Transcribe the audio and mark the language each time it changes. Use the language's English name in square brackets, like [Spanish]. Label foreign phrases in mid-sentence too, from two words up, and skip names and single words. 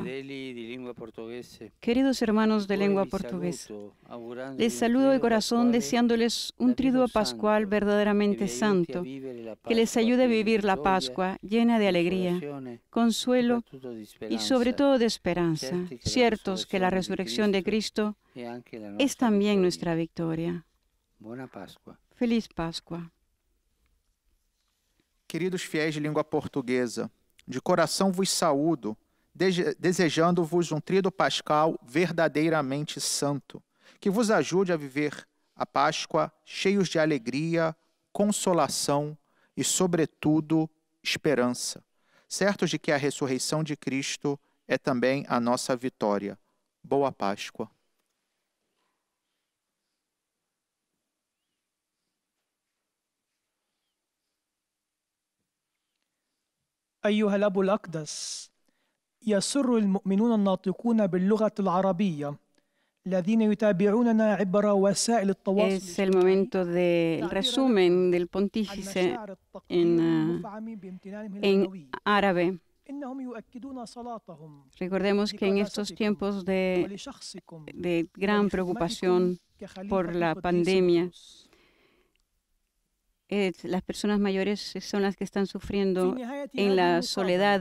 [Spanish] Queridos hermanos de lengua portuguesa, les saludo de corazón deseándoles un triduo pascual verdaderamente santo, que les ayude a vivir la Pascua llena de alegría, consuelo y sobre todo de esperanza, ciertos que la resurrección de Cristo es también nuestra victoria. Feliz Pascua. [Portuguese] Queridos fiéis de língua portuguesa, de coração vos saúdo, desejando-vos um tríduo pascal verdadeiramente santo, que vos ajude a viver a Páscoa cheios de alegria, consolação e, sobretudo, esperança, certos de que a ressurreição de Cristo é também a nossa vitória. Boa Páscoa. [Arabic] أيها الأب الأقدس، يسر المؤمنون الناطقون باللغة العربية الذين يتابعوننا عبر وسائل التواصل [Spanish] Es el momento del resumen del pontífice en árabe. Recordemos que en estos tiempos de gran preocupación por la pandemia, las personas mayores son las que están sufriendo en la soledad.